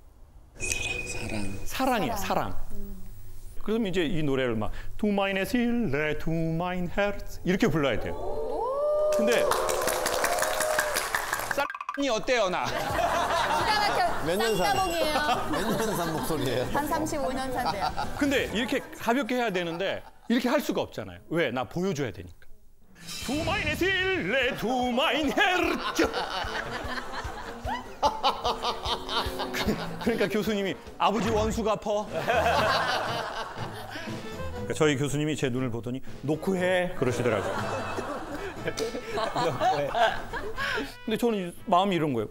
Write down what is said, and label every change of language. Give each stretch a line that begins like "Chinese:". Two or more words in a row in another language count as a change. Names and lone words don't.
Korean: 사랑이야, 사랑. 그러면 이제 이 노래를 막
German: Du meine Seele, du mein Herz
Korean: 이렇게 불러야 돼요. 근데 쌀이 어때요, 나? 기가 막혀. 몇 년 산? 쌍따봉이에요. 몇 년 산 목소리예요? 한 35년 산대요. 근데 이렇게 가볍게 해야 되는데 이렇게 할 수가 없잖아요. 왜? 나 보여줘야 되니까.
German: Du meine Seele, du mein Herz.
Korean: 그러니까 교수님이 아버지 원수가 퍼. 그러니까 저희 교수님이 제 눈을 보더니 놓고 해 그러시더라고요. 근데 저는 마음이 이런 거예요.